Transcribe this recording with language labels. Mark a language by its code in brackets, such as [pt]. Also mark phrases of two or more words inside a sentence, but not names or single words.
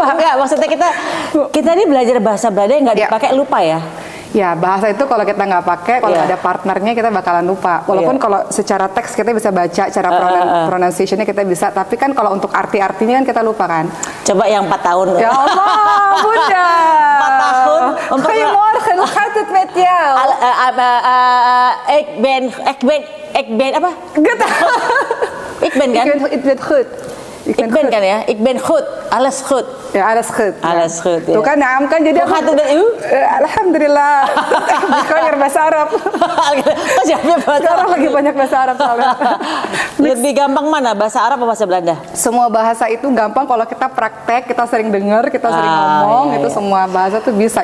[id] Enggak, maksudnya kita ini belajar bahasa Belanda yang nggak dipakai lupa ya. Ya, bahasa itu kalau kita nggak pakai, kalau ada partnernya kita bakalan lupa. Walaupun kalau secara teks kita bisa baca, cara pronunciation-nya kita bisa, tapi kan kalau untuk arti-artinya kan kita lupa kan. Coba yang 4 tahun. Ya Allah, Bunda. 4 tahun. [nl] Goedemorgen, hoe gaat het met jou? Ik ben apa? Goed. Ik ben kan? Ik ben goed. Ik ben [id] kan ya? [nl] Ik ben goed. Alles goed. Ya, alles goed. Alles goed. [id] Tuh kan, naam kan jadi aku. Alhamdulillah. Belajar bahasa Arab. Kok jawabnya bahasa Sekarang lagi banyak bahasa Arab soalnya. Lebih gampang mana, bahasa Arab atau bahasa Belanda? Semua bahasa itu gampang kalau kita praktek, kita sering dengar, kita sering ngomong, itu semua bahasa tuh bisa.